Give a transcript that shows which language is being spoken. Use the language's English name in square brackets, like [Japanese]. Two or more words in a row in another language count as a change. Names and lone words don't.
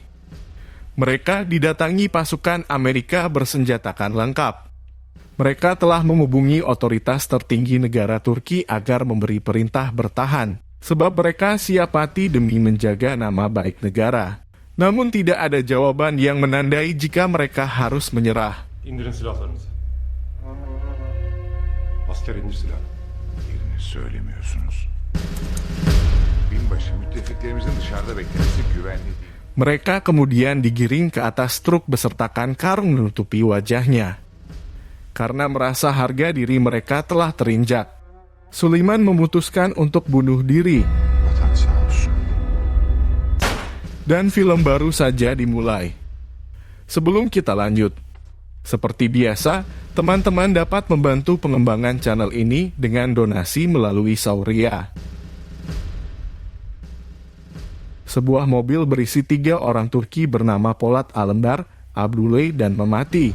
[Indonesian] Mereka didatangi pasukan Amerika bersenjatakan lengkap. Mereka telah menghubungi otoritas tertinggi negara Turki agar memberi perintah bertahan, sebab mereka siap mati demi menjaga nama baik negara. Namun tidak ada jawaban yang menandai jika mereka harus menyerah. [Turkish] İndirin silahlarınızı. Asker indir silahını. Yerini söylemiyorsunuz. Binbaşı, müttefiklerimizin dışarıda beklemesi güvenli değil. [Indonesian] Mereka kemudian digiring ke atas truk besertakan karung menutupi wajahnya. Karena merasa harga diri mereka telah terinjak, Suleiman memutuskan untuk bunuh diri. [Turkish] Vatan sağ olsun. [Indonesian] Dan film baru saja dimulai. Sebelum kita lanjut, seperti biasa, teman-teman dapat membantu pengembangan channel ini dengan donasi melalui Sauria. Sebuah mobil berisi 3 orang Turki bernama Polat Alemdar, Abdullah, dan Memati.